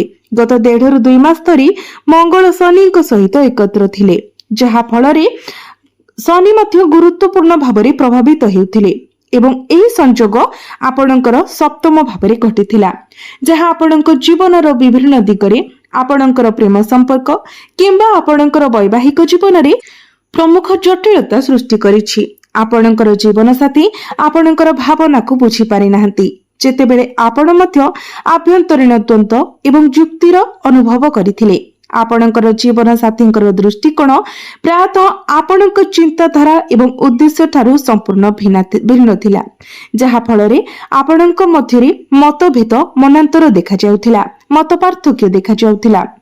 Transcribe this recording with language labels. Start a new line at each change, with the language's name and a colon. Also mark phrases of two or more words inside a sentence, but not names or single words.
Odia: ଗତ 1.5 ରୁ 2 ମାସ ଧରି ମଙ୍ଗଳ ଶନିଙ୍କ ସହିତ ଏକତ୍ର ଥିଲେ, ଯାହା ଫଳରେ ଶନି ମଧ୍ୟ ଗୁରୁତ୍ୱପୂର୍ଣ୍ଣ ଭାବରେ ପ୍ରଭାବିତ ହେଉଥିଲେ ଏବଂ ଏହି ସଂଯୋଗ ଆପଣଙ୍କର ସପ୍ତମ ଭାବରେ ଘଟିଥିଲା, ଯାହା ଆପଣଙ୍କ ଜୀବନର ବିଭିନ୍ନ ଦିଗରେ ଆପଣଙ୍କର ପ୍ରେମ ସମ୍ପର୍କ କିମ୍ବା ଆପଣଙ୍କର ବୈବାହିକ ଜୀବନ ରେ ପ୍ରମୁଖ ଜଟିଳତା ସୃଷ୍ଟି କରିଛି। ଆପଣଙ୍କର ଜୀବନ ସାଥୀ ଆପଣଙ୍କର ଭାବନା କୁ ବୁଝି ପାରି ନାହାନ୍ତି ଯେତେବେଳେ ଆପଣ ମଧ୍ୟ ଆଭ୍ୟନ୍ତରୀଣ ଦ୍ୱନ୍ଦ୍ୱ ଏବଂ ଯୁକ୍ତିର ଅନୁଭବ କରିଥିଲେ। ଆପଣଙ୍କର ଜୀବନ ସାଥୀଙ୍କର ଦୃଷ୍ଟିକୋଣ ପ୍ରାୟତଃ ଆପଣଙ୍କ ଚିନ୍ତାଧାରା ଏବଂ ଉଦ୍ଦେଶ୍ୟ ଠାରୁ ସମ୍ପୂର୍ଣ୍ଣ ଭିନ୍ନ ଥିଲା, ଯାହା ଫଳରେ ଆପଣଙ୍କ ମଧ୍ୟରେ ମତଭେଦ ମନାନ୍ତର ଦେଖାଯାଉଥିଲା, ମତ ପାର୍ଥକ୍ୟ ଦେଖାଯାଉଥିଲା।